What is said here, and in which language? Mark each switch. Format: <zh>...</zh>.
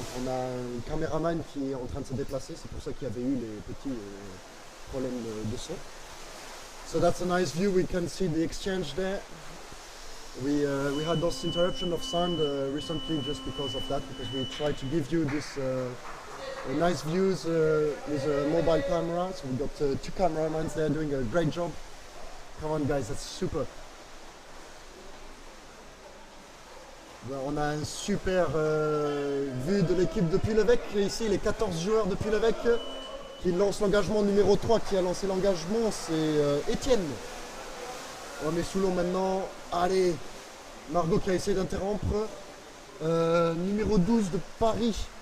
<fr>On a un caméraman qui est en train de se déplacer. C'est pour ça qu'il y avait eu les petits problèmes de son.</fr> <en>So that's a nice view. We can see the exchange there. We had those interruptions of sound recently just because of that, because we tried to give you this nice views with a mobile camera. So we got 2 cameramen there doing a great job. Come on guys, that's super.</en> <fr>On a un super vue de l'équipe de Puy L'Eveque. Ici, les 14 joueurs de Puy L'Eveque qui lancent l'engagement numéro 3. Qui a lancé l'engagement, c'est Étienne. On est sous l'eau maintenant. Allez, Margot qui a essayé d'interrompre. Numéro 12 de Paris.</fr>